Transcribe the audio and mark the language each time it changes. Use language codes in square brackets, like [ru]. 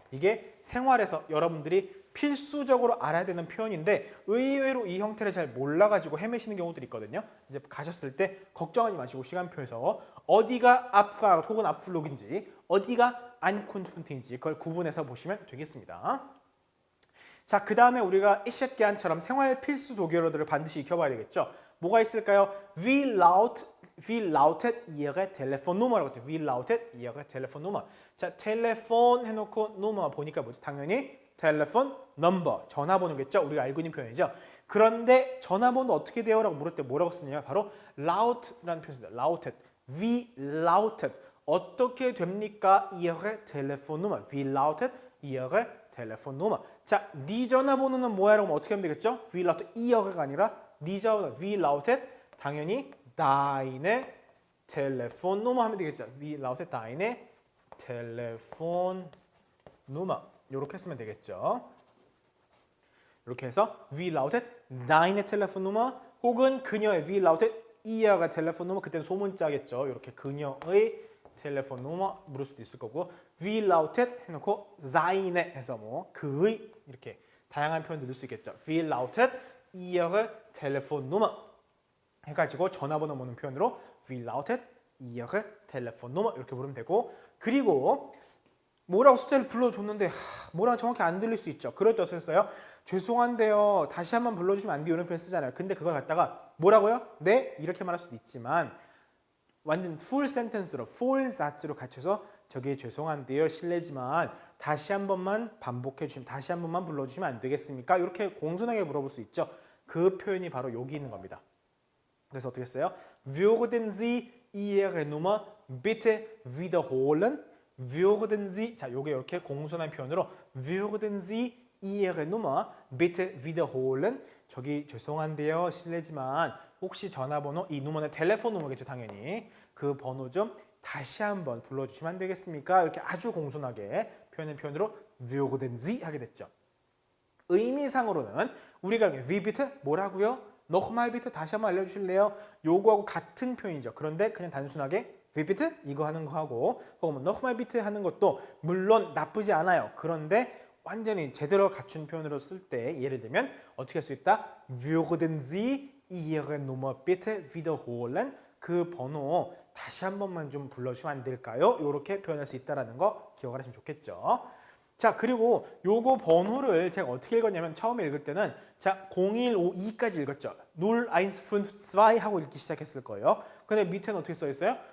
[ko] 이게 생활에서 여러분들이 필수적으로 알아야 되는 표현인데 의외로 이 형태를 잘 몰라가지고 헤매시는 경우들이 있거든요. 이제 가셨을 때 걱정하지 마시고 시간표에서 어디가 압파 혹은 압플룩인지 어디가 안쿤푼트인지 그걸 구분해서 보시면 되겠습니다. 자, 그 다음에 우리가 이셋게안처럼 생활 필수 독일어들을 반드시 익혀봐야 되겠죠. 뭐가 있을까요? [de] Wie lautet Ihre Telefonnummer라고 했죠. Wie lautet Ihre Telefonnummer. [ko] 자, 텔레폰 해놓고 누머 보니까 뭐죠? 당연히 텔레폰 넘버, 전화번호겠죠. 우리가 알고 있는 표현이죠. 그런데 전화번호 어떻게 돼요? 라고 물을 때 뭐라고 쓰느냐? 바로 laut라는 표현입니다. [de] lautet. Wie lautet. [ko] 어떻게 됩니까? [de] Ihre Telefonnummer. Wie lautet Ihre Telefonnummer. [ko] 자, 네 전화번호는 뭐야? 라고 어떻게 하면 되겠죠? [de] Wie lautet Ihre [ko] 가 아니라 네 전화번호. [de] Wie lautet 당연히 deine Telefonnummer [ko] 하면 되겠죠. [de] Wie lautet deine Telefonnummer. [ko] 이렇게 했으면 되겠죠. [de] 이렇게 해서 Wie lautet deine Telefonnummer 혹은 그녀의 Wie lautet ihre Telefonnummer [ko] 그때는 소문자겠죠. 이렇게 그녀의 텔레폰누머 물을 수도 있을 거고 Wie lautet 해놓고 seine 해서 뭐 그의 이렇게 다양한 표현 넣을 수 있겠죠. [de] Wie lautet ihre Telefonnummer [ko] 해가지고 전화번호 묻는 표현으로 Wie lautet ihre Telefonnummer 이렇게 부르면 되고 그리고 뭐라고 숫자를 불러줬는데 뭐라고 정확히 안 들릴 수 있죠. 그럴 때 어떻게 써요? 죄송한데요. 다시 한번 불러주시면 안 돼요. 이런 표현 쓰잖아요. 근데 그걸 갖다가 뭐라고요? 네? 이렇게 말할 수도 있지만 완전 [en] full sentence [ko] 로 full 사츠로 갖춰서 저기 죄송한데요. 실례지만 다시 한 번만 반복해 주시면 다시 한 번만 불러주시면 안 되겠습니까? 이렇게 공손하게 물어볼 수 있죠. 그 표현이 바로 여기 있는 겁니다. 그래서 어떻게 써요? [de] Würden Sie Ihre Nummer bitte wiederholen? Würden Sie [ko] 자, 요게 이렇게 공손한 표현으로 [de] Würden Sie Ihre Nummer bitte wiederholen? [ko] 저기 죄송한데요. 실례지만 혹시 전화번호 이 누머는 텔레폰 누머겠죠. 당연히 그 번호 좀 다시 한번 불러주시면 안 되겠습니까? 이렇게 아주 공손하게 표현한 표현으로 Würden Sie 하게 됐죠. 의미상으로는 우리가 [de] Wie bitte [ko] 뭐라고요? [de] nochmal bitte [ko] 다시 한번 알려주실래요? 요거하고 같은 표현이죠. 그런데 그냥 단순하게 [de] Wie bitte [ko] 이거 하는 거하고 혹은 [de] nochmal bitte [ko] 하는 것도 물론 나쁘지 않아요. 그런데 완전히 제대로 갖춘 표현으로 쓸 때 예를 들면 어떻게 할 수 있다? [de] Würden Sie Ihre Nummer bitte wiederholen? [ko] 그 번호 다시 한 번만 좀 불러주시면 안 될까요? 이렇게 표현할 수 있다는 거 기억을 하시면 좋겠죠. 자, 그리고 요거 번호를 제가 어떻게 읽었냐면 처음에 읽을 때는 자 0152까지 읽었죠. 0152 하고 읽기 시작했을 거예요. 근데 밑에는 어떻게 써 있어요?